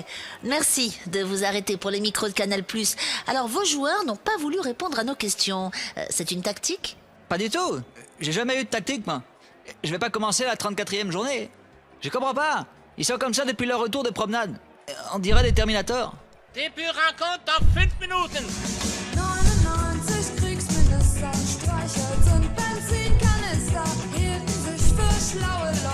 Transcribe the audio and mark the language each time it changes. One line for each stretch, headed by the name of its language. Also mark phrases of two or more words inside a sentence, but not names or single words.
French: Merci de vous arrêter pour les micros de Canal+. Alors, vos joueurs n'ont pas voulu répondre à nos questions. C'est une tactique ? Pas du tout. J'ai jamais eu de tactique, moi. Je vais pas commencer la 34e journée. Je comprends pas. Ils sont comme ça depuis leur retour de promenade. On dirait des Terminators. Début rencontre dans 5 minutes.
German: 99 Kriegsminister, Streichholz und Benzinkanister hielten sich für schlaue